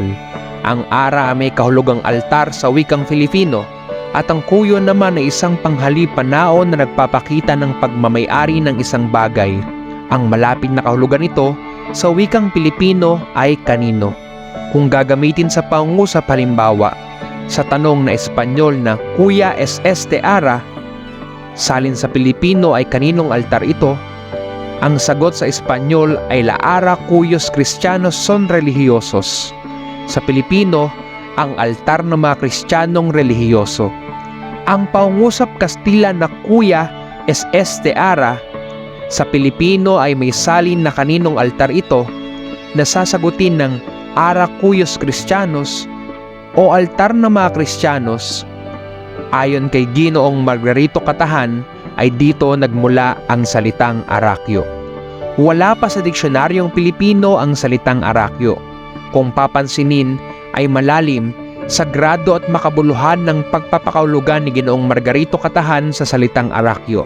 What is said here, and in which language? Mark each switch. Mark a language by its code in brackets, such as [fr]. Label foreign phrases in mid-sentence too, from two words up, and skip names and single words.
[tl] Ang ara ay may kahulugang altar sa wikang Filipino at ang kuyo naman ay isang panghali-panao na nagpapakita ng pagmamay-ari ng isang bagay. Ang malapit na kahulugan nito sa wikang Pilipino ay kanino. Kung gagamitin sa pangungusap halimbawa, sa tanong na Espanyol na [es] Kuya es este ara, [tl] salin sa Pilipino ay kaninong altar ito, ang sagot sa Espanyol ay [es] la ara cuyos cristianos son religiosos. [tl] Sa Pilipino, ang altar ng mga Kristiyanong relihiyoso. Ang pangungusap Kastila na [es] Kuya es este ara, [tl] sa Pilipino ay may salin na kaninong altar ito na sasagutin ng [es] ara cuyos cristianos [tl] o altar ng mga Kristiyanos. Ayon kay Ginoong Margarito Katahan ay dito nagmula ang salitang Arakyo. Wala pa sa diksyonaryong Pilipino ang salitang Arakyo. Kung papansinin ay malalim, sagrado at makabuluhan ng pagpapakaulugan ni Ginoong Margarito Katahan sa salitang Arakyo.